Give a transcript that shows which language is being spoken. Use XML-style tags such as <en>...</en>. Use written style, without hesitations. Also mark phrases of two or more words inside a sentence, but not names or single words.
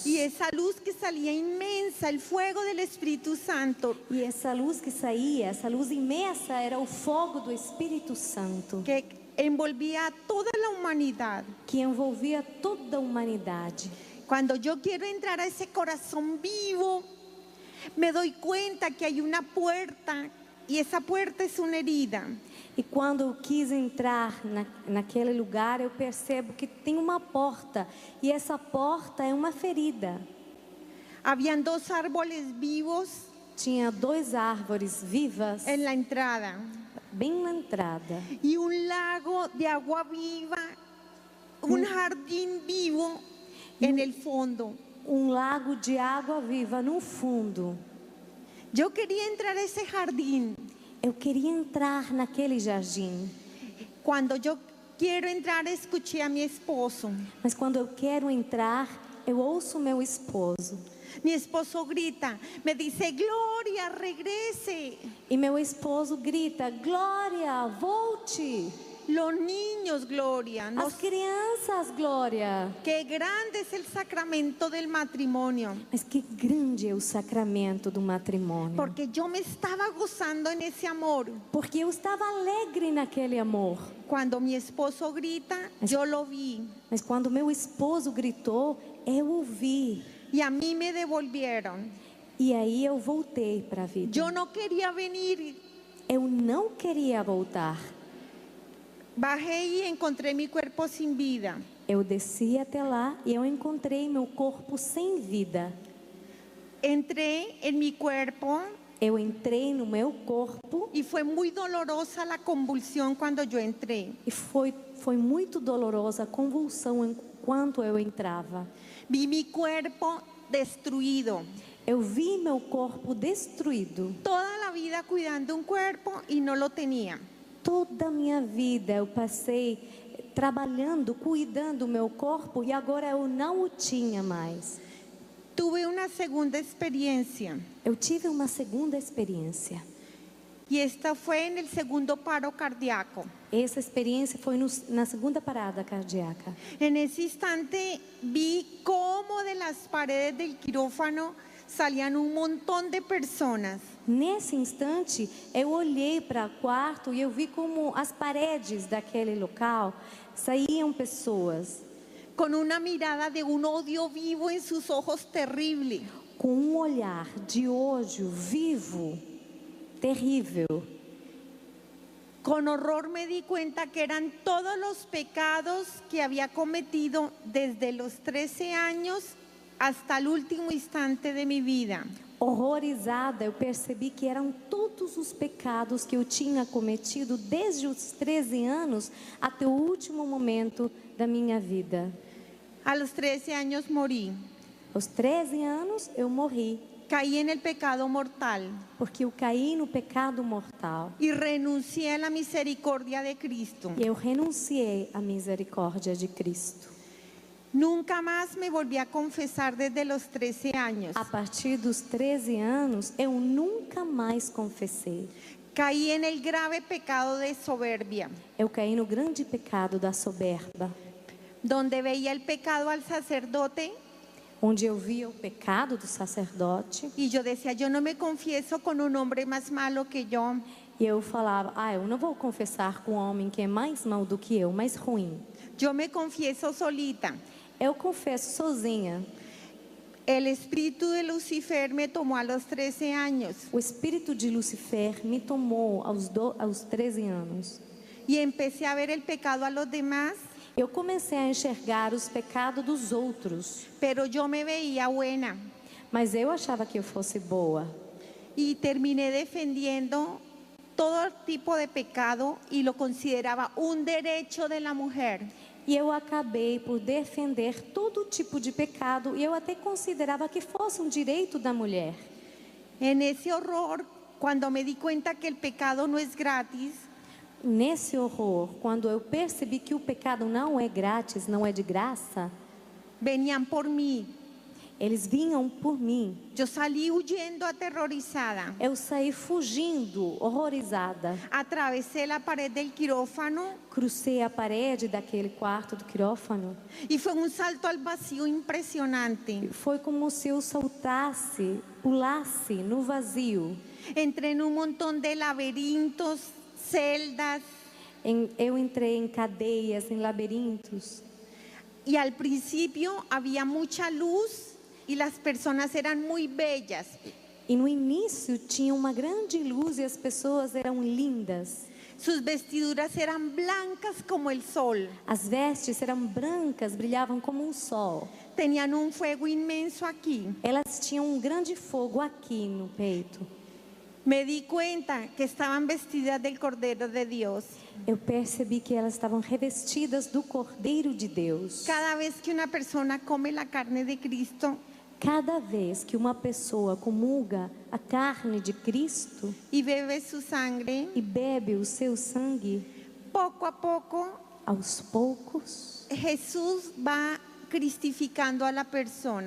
<es>Y esa luz que salía inmensa, el fuego del Espíritu Santo,</es> <pt>E essa luz que saía, essa luz imensa, era o fogo do Espírito Santo,</pt> <es>que envolvía a toda la humanidad.</es> <pt>que envolvia toda a humanidade.</pt> <es>Cuando yo quiero entrar a ese corazón vivo, me doy cuenta que hay una puerta, y esa puerta es una herida.</es> <pt>E quando eu quis entrar naquele lugar, eu percebo que tem uma porta. E essa porta é uma ferida.</pt> <es>Habían dos árboles vivos</es> <pt>Tinha 2 árvores vivas</pt> <es>en la entrada</es> <pt>bem na entrada.</pt> <es>y un lago de agua viva, un jardín vivo en el fondo.</es> <pt>Lago de água viva no fundo.</pt> <es>Yo quería entrar a ese jardín.</es> <pt>Eu queria entrar naquele jardim.</pt> <es>Cuando yo quiero entrar, escuché a mi esposo.</es> <pt>Mas quando eu quero entrar, eu ouço meu esposo.</pt> <es>Mi esposo grita, me dice, Gloria, regrese.</es> <pt>E meu esposo grita: Glória, volte.</pt> <es>Los niños, Gloria,</es> <pt>As crianças, Glória.</pt> <es>qué grande es el sacramento del matrimonio.</es> <pt>Mas que grande é o sacramento do matrimônio.</pt> <es>Porque yo me estaba gozando en ese amor.</es> <pt>Porque eu estava alegre naquele amor.</pt> <es>Cuando mi esposo grita, yo lo vi.</es> <pt>Mas quando meu esposo gritou, eu ouvi.</pt> <es>Y a mí me devolvieron.</es> <pt>E aí eu voltei para a vida.</pt> <es>Yo no quería venir.</es> <pt>Eu não queria voltar.</pt> <es>Bajé y encontré mi cuerpo sin vida.</es> <pt>Eu desci até lá e eu encontrei meu corpo sem vida.</pt> <es>Entré en mi cuerpo</es> <pt>Eu entrei no meu corpo</pt> <es>y fue muy dolorosa la convulsión cuando yo entré.</es> <pt>e foi muito dolorosa a convulsão enquanto eu entrava.</pt> <es>Vi mi cuerpo destruido.</es> <pt>Eu vi meu corpo destruído.</pt> <es>Toda la vida cuidando un cuerpo y no lo tenía.</es> <pt>Toda a minha vida eu passei trabalhando, cuidando do meu corpo e agora eu não o tinha mais.</pt> <es>Tuve una segunda experiencia</es> <pt>Eu tive uma segunda experiência.</pt> <es>y esta fue en el segundo paro cardíaco.</es> <pt>Essa experiência foi na segunda parada cardíaca.</pt> <es>En ese instante vi cómo de las paredes del quirófano salían un montón de personas.</es> <pt>Nesse instante, eu olhei para o quarto e eu vi como as paredes daquele local saíam pessoas</pt> <es>Con una mirada de un odio vivo en sus ojos terrible.</es> <pt>com um olhar de ódio vivo, terrível.</pt> <es>Con horror me di cuenta que eran todos los pecados que había cometido desde los 13 años hasta el último instante de mi vida.</es> <pt>Horrorizada, eu percebi que eram todos os pecados que eu tinha cometido desde os 13 anos até o último momento da minha vida.</pt> <es>A los 13 años morí.</es> <pt>Aos 13 anos eu morri,</pt> <es>Caí en el pecado mortal</es> <pt>porque eu caí no pecado mortal.</pt> <es>y renuncié a la misericordia de Cristo.</es> <pt>E eu renunciei à misericórdia de Cristo.</pt> <es>Nunca más me volví a confesar desde los 13 años.</es> <pt>A partir dos 13 anos, eu nunca mais confessei.</pt> <es>Caí en el grave pecado de soberbia,</es> <pt>Eu caí no grande pecado da soberba,</pt> <es>donde veía el pecado al sacerdote</es> <pt>onde eu via o pecado do sacerdote</pt> <es>y yo decía, yo no me confieso con un hombre más malo que yo.</es> <pt>e eu falava, eu não vou confessar com um homem que é mais mau do que eu, mais ruim.</pt> <es>Yo me confieso solita.</es> <pt>Eu confesso sozinha.</pt> <es>El espíritu de Lucifer me tomó a los 13 años</es> <pt>O espírito de Lucifer me tomou aos 13 anos.</pt> <es>y empecé a ver el pecado a los demás,</es> <pt>Eu comecei a enxergar os pecados dos outros,</pt> <es>pero yo me veía buena</es> <pt>mas eu achava que eu fosse boa.</pt> <es>y terminé defendiendo todo tipo de pecado y lo consideraba un derecho de la mujer.</es> <pt>E eu acabei por defender todo tipo de pecado e eu até considerava que fosse um direito da mulher.</pt> <es>En ese horror, cuando me di cuenta que el pecado no es gratis,</es> <pt>Nesse horror, quando eu percebi que o pecado não é grátis, não é de graça,</pt> <es>venían por mí.</es> <pt>eles vinham por mim.</pt> <es>Yo salí huyendo aterrorizada.</es> <pt>Eu saí fugindo, horrorizada.</pt> <es>Atravesé la pared del quirófano</es> <pt>Crucei a parede daquele quarto do quirófano.</pt> <es>y fue un salto al vacío impresionante.</es> <pt>Foi como se eu saltasse, pulasse no vazio.</pt> <es>Entré en un montón de laberintos, celdas,</es> <pt>Eu entrei em cadeias, em labirintos.</pt> <es>y al principio había mucha luz y las personas eran muy bellas.</es> <pt>E no início tinha uma grande luz e as pessoas eram lindas.</pt> <es>Sus vestiduras eran blancas como el sol.</es> <pt>As vestes eram brancas, brilhavam como um sol.</pt> <es>Tenían un fuego inmenso aquí.</es> <pt>Elas tinham um grande fogo aqui no peito.</pt> <es>Me di cuenta que estaban vestidas del Cordero de Dios.</es> <pt>Eu percebi que elas estavam revestidas do Cordeiro de Deus.</pt> <es>Cada vez que una persona come la carne de Cristo</es> <pt>Cada vez que uma pessoa comunga a carne de Cristo</pt> <es>y bebe su sangre,</es> <pt>e bebe o seu sangue,</pt> <es>poco a poco</es> <pt>aos poucos,</pt> <es>Jesús va cristificando a la persona</es>